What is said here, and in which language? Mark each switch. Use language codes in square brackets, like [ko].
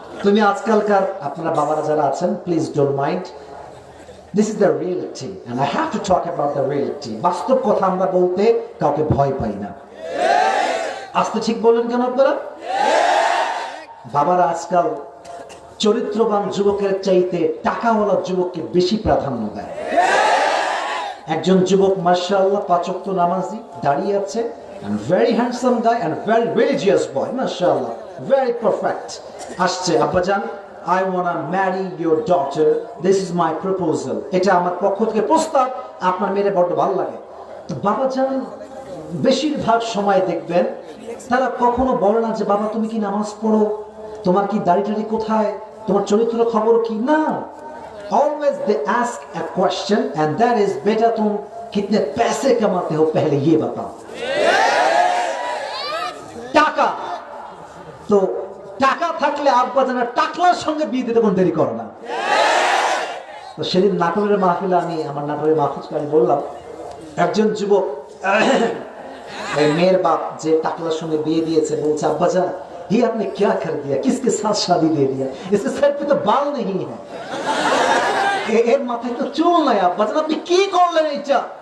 [bn] তুমি আজকালকার আপনারা বাবারা যারা আছেন, [en] Please don't mind, this is the reality and I have to talk about the reality. [bn] বাস্তব কথা আমরা বলতে কাউকে ভয় পাই না। আজকে ঠিক বললেন কেন আপনারা? বাবারা আজকাল চরিত্রবান যুবকের চাইতে টাকাওয়ালা যুবককে বেশি প্রাধান্য দেয়। একজন যুবক মাশাআল্লাহ 5 ওয়াক্ত নামাজি, দাঁড়িয়ে আছে, [en] and very handsome guy and very religious boy, mashallah, very perfect. [bn] আসছে, আব্বাজান, [en] I want to marry your daughter, this is my proposal, [bn] এটা আমার পক্ষ থেকে প্রস্তাব, আপনার মেয়ের বড় ভালো লাগে। তো বাবাজান বেশিরভাগ সময় দেখবেন তারা কখনো বলে না যে বাবা তুমি কি নামাজ পড়ো, তোমার কি দাড়ি কোথায়, তোমার চরিত্র খবর কি, না। [en] Always they ask a question and that is [hi] बेटा तुम कितने पैसे कमाते हो पहले ये बताओ। [bn] টাকা, তো টাকা থাকলে আব্বা জানা টাকলার সঙ্গে বিয়ে দিতে কোন দেরি করে না। তো সেদিন নাটোরের মাহফিলে আমি আমার নাটোরের মাহফিলকে আমি বললাম, একজন যুবক মেয়ের বাপ যে টাকলার সঙ্গে বিয়ে দিয়েছে বলছে, আব্বা জান [hi] ये आपने क्या कर दिया, किसके साथ शादी दे दिया, इसके सर पे तो बाल नहीं है, [bn] এর মাথায় তো চুল নাই, আব্বা জান আপনি কি করলেন এটা?